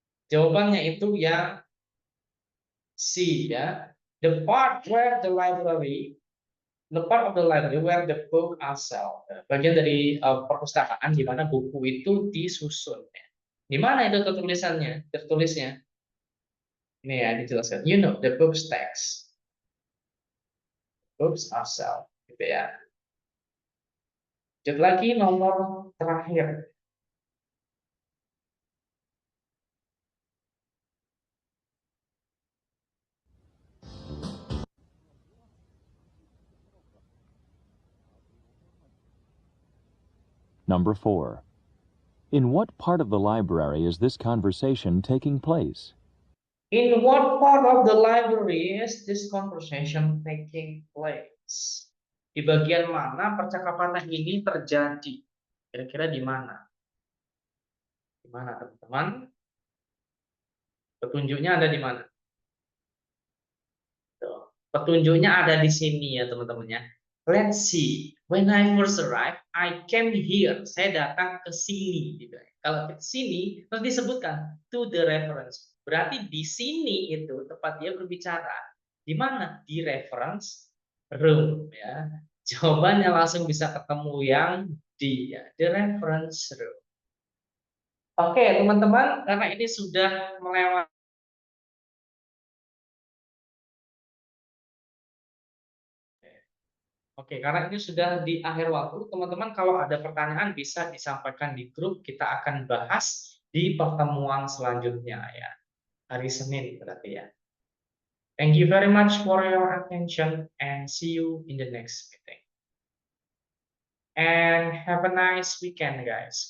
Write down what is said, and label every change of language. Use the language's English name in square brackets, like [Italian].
[Indonesian] Jawabannya itu yang C ya. [English] The part of the library where the book are sold. [Indonesian] Bagian dari perpustakaan di mana buku itu disusun. Di mana itu tertulisnya? Ini ya dijelaskan. [English] You know, the book stacks. Books are sold. [Indonesian] Gitu ya. Lanjut lagi nomor terakhir. [English] Number 4. In what part of the library is this conversation taking place? In what part of the library is this conversation taking place? [Indonesian] Di bagian mana percakapan ini terjadi? Kira-kira di mana? Di mana, teman-teman? Petunjuknya ada di mana? Tuh. Petunjuknya ada di sini ya, teman-teman ya. [English] Let's see. When I first arrived, I came here. [Indonesian] Saya datang ke sini. Gitu. Kalau ke sini, terus disebutkan [English] to the reference. [Indonesian] Berarti di sini itu tempat dia berbicara. Di mana? Di reference room. Ya. Jawabannya langsung bisa ketemu yang di ya, the reference room. Oke, teman-teman, karena ini sudah melewati. Oke, karena ini sudah di akhir waktu, teman-teman kalau ada pertanyaan bisa disampaikan di grup, kita akan bahas di pertemuan selanjutnya ya. Hari Senin berarti ya. [English] Thank you very much for your attention and see you in the next meeting. And have a nice weekend, guys.